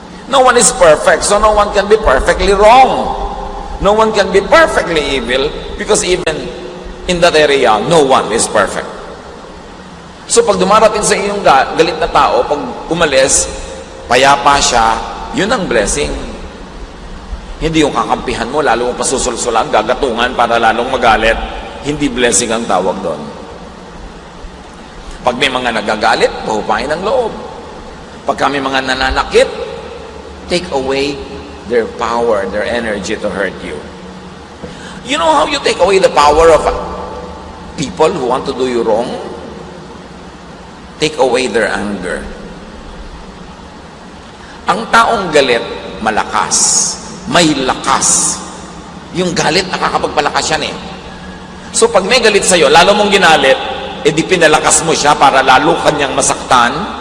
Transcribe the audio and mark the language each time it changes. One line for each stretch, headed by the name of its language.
English: No one is perfect, so no one can be perfectly wrong. No one can be perfectly evil, because even in that area, no one is perfect.
Filipino: So pag dumarating sa iyong galit na tao, pag umalis, payapa siya, yun ang blessing. Hindi yung kakampihan mo, lalo mo pasusulsulan, gagatungan para lalong magalit. Hindi
English: blessing
Filipino: ang tawag doon. Pag may mga nagagalit, pahupain ang loob. Pag may mga nananakit,
English: take away their power, their energy to hurt you. You know how you take away the power of people who want to do you wrong? Take away their anger.
Filipino: Ang taong galit, malakas. May lakas. Yung galit, nakakapagpalakas yan eh. So pag may galit sa'yo, lalo mong ginalit, di pinalakas mo siya para lalo kanyang masaktan.